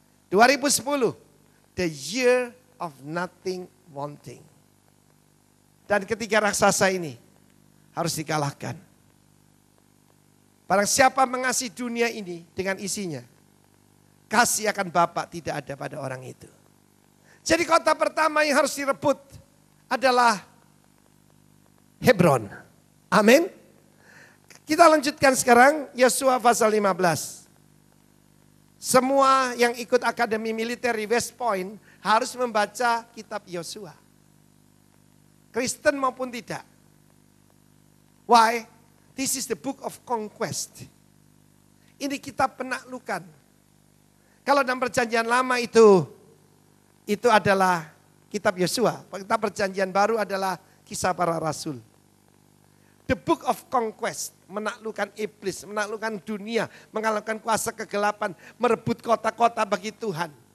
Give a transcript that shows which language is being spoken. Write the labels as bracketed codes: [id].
[en] 2010, the year of nothing wanting. [id] Dan ketiga raksasa ini harus dikalahkan. Barang siapa mengasihi dunia ini dengan isinya, kasih akan Bapa tidak ada pada orang itu. Jadi kota pertama yang harus direbut adalah Hebron. Amin. Kita lanjutkan sekarang Yosua pasal 15. Semua yang ikut Akademi Militer di West Point harus membaca kitab Yosua. Kristen maupun tidak. [en] Why? This is the book of conquest. [id] Ini kitab penaklukan. Kalau dalam perjanjian lama itu adalah kitab Yosua. Kitab perjanjian baru adalah kisah para rasul. [en] The book of conquest, [id] menaklukkan iblis, menaklukkan dunia, mengalahkan kuasa kegelapan, merebut kota-kota bagi Tuhan.